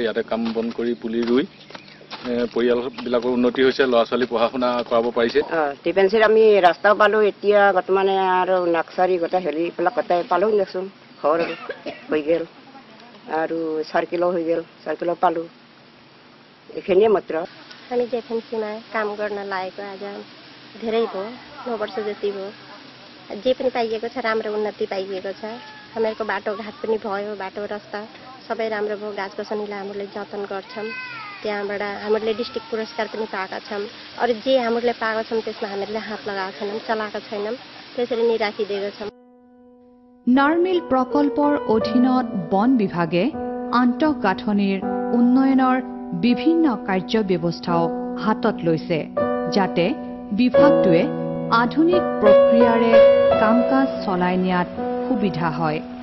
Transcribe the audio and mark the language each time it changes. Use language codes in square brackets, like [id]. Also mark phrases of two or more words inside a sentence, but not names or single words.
[as] ইয়াতে কাম বন কৰি পুলি ৰুই পৰিয়ালবিলাকৰ উন্নতি হৈছে, ল'ৰা ছোৱালী পঢ়া শুনা কৰাব পাৰিছে। ডিফেন্সিত আমি ৰাস্তাও পালোঁ, এতিয়া বৰ্তমানে আৰু নাৰ্চাৰী গোটেই হেৰিবিলাক গোটেই পালোঁ দিয়কচোন। ঘৰ হৈ গ'ল আৰু চাৰ্কেলো হৈ গ'ল, চাৰ্কেলো पालू। এইখিনিয়ে मात्र। [ne] हामी जएफएमसीमा काम गर्न लागेको आज धेरै भयो, 9 वर्ष जति भयो। जे पनि पाइएको छ, राम्रो उन्नति पाइएको छ। हामीहरूको बाटोघाट पनि भयो, बाटो रास्ता सबै राम्रो भयो। गाछ गसनीलाई हामीले जतन गर्छौँ। त्यहाँबाट हामीले डिस्ट्रिक्ट पुरस्कार पनि पाएका छौँ। अरू जे हामीले पाएका छौँ त्यसमा हामीले हात लगाएका छैनौँ, चलाएका छैनौँ, त्यसरी नै राखिदिएका छौँ। [as] নাৰ্মিল প্ৰকল্পৰ অধীনত বন বিভাগে আন্তঃগাঁথনিৰ উন্নয়নৰ বিভিন্ন কাৰ্য ব্যৱস্থাও হাতত লৈছে, যাতে বিভাগটোৱে আধুনিক প্ৰক্ৰিয়াৰে কাম কাজ চলাই নিয়াত সুবিধা হয়।